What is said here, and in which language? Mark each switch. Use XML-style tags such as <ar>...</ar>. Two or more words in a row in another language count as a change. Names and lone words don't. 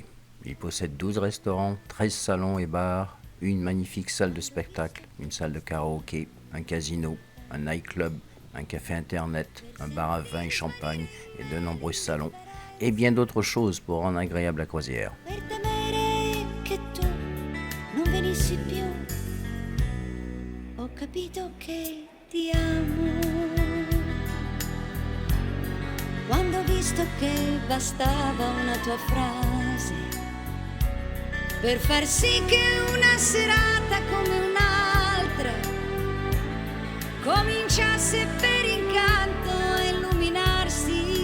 <fr>Il possède 12 restaurants, 13 salons et bars, une magnifique salle de spectacle, une salle de karaoké, un casino, un nightclub, un café internet, un bar à vin et champagne et de nombreux salons, et bien d'autres choses pour rendre agréable la croisière.</fr> <it>Per temere che tu non venissi più, ho capito che ti amo. Quando ho visto che bastava una tua frase per far sì che una serata come un'altra cominciasse per incanto a illuminarsi</it>